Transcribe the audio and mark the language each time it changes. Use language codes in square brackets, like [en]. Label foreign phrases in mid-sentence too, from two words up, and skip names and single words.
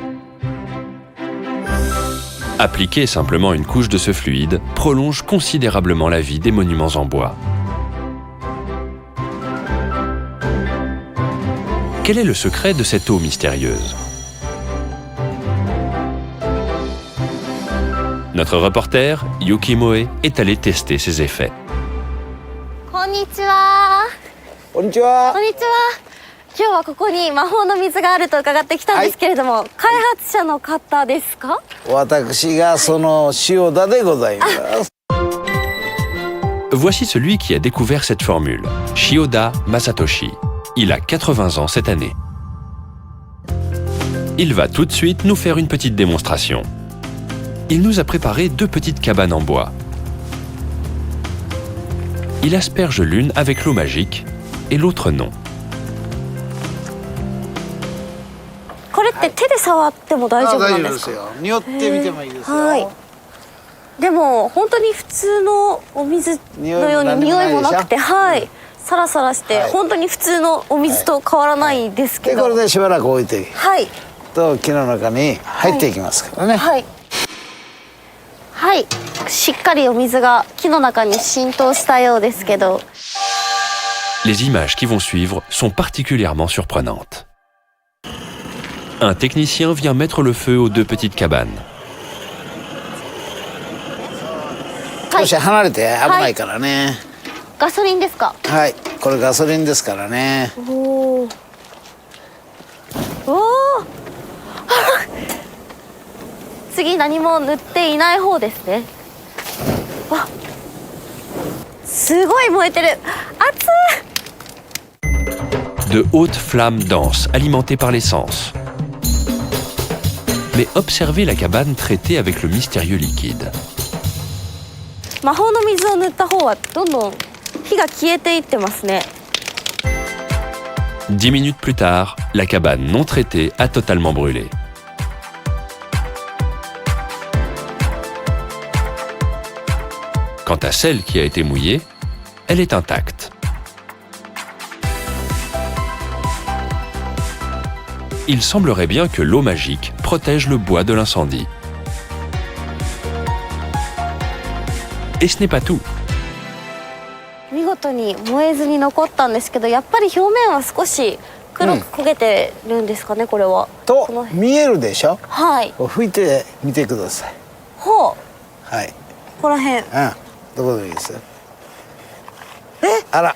[fr] Appliquer simplement une couche de ce fluide prolonge considérablement la vie des monuments en bois. Quel est le secret de cette eau mystérieuse ? Notre reporter, Yuki Moe, est allé tester ses effets. [ja] Konnichiwa. Konnichiwa. Konnichiwa. 今日はここに魔法の水があると伺ってきたんですけれども、開発者の方ですか？私がその塩田でございます。 [fr] Voici celui qui a découvert cette formule, Shioda Masatoshi. Il a 80 ans cette année. Il va tout de suite nous faire une petite démonstration. Il nous a préparé 2 petites cabanes en bois. Il asperge l'une avec l'eau magique et l'autre non. [ja] これって手で触っても大丈夫なんですか？大丈夫ですよ。匂ってみてもいいですよ。はい。でも本当に普通のお水のように匂いもなくて、はい。サラサラして、はい、本当に普通のお水と変わらないですけど。でこれでしばらく置いて、はい。と木の中に入っていきますからね。はい。はい。しっかりお水が木の中に浸透したようですけど。 [fr] Les images qui vont suivre sont particulièrement surprenantes. Un technicien vient mettre le feu aux 2 petites cabanes. [ja] 少し離れて危ないからね。ガソリンですか？はい。これガソリンですからね。おーおー次何も塗っていない方ですね。わ、すごい燃えてる。熱い。 [fr] De hautes flammes denses, alimentées par l'essence. Mais observez la cabane traitée avec le mystérieux liquide. [ja] 魔法の水を塗った方はどんどん火が消えていってますね。 [fr] 10 minutes plus tard, la cabane non traitée a totalement brûlé. Quant à celle qui a été mouillée, elle est intacte. Il semblerait bien que l'eau magique protège le bois de l'incendie. Et ce n'est pas tout. [ja] 見事に燃えずに残ったんですけど、やっぱり表面は少し黒く焦げてるんですかね、これは。とこの見えるでしょ。はい。こう吹いてみてください。ほう。はい。ここら辺。うん。どこでもいいですよ。あら。